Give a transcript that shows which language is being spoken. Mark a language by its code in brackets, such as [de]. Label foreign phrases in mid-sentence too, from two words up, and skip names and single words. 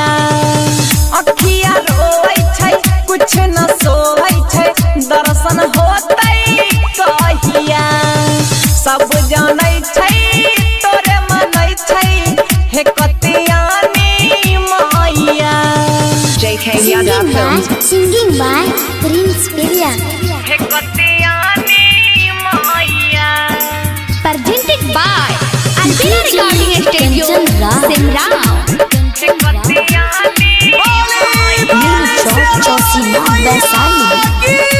[mai] अखिया रोए छै कुछ न सोहै छै, दर्शन होतै कहिया। सब जानै छै तोरे मनै छै हे कतियानी मैया। JK Yadav Films. [en] Singing by Prince Piria. [mai] हे कतियानी मैया। [en] Presented by Albina Recording Studio, Simra. [mai] हे कतियानी Neem Chowk Chausina Vaishali.